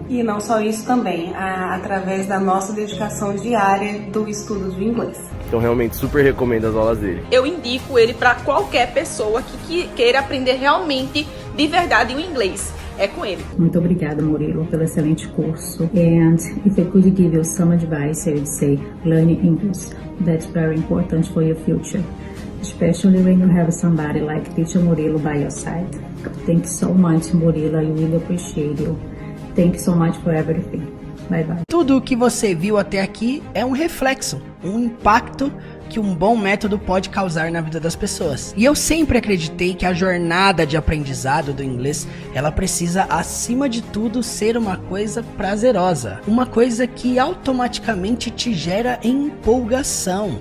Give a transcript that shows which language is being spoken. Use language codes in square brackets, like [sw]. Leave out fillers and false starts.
[pt] E não só isso também, através da nossa dedicação diária do estudo do inglês. Então realmente super recomendo as aulas dele. Eu indico ele para qualquer pessoa que queira aprender realmente de verdade o inglês. É com ele. Muito obrigada, Murilo, pelo excelente curso. [en] And if I could give you some advice, I would say learn English. That's very important for your future. Especially when you have somebody like Teacher Murilo by your side. Thank you so much, Murilo. I really appreciate you. Thank you so much for everything. Bye bye. [pt] Tudo o que você viu até aqui é um reflexo, um impacto que um bom método pode causar na vida das pessoas. E eu sempre acreditei que a jornada de aprendizado do inglês, ela precisa, acima de tudo, ser uma coisa prazerosa. Uma coisa que automaticamente te gera empolgação.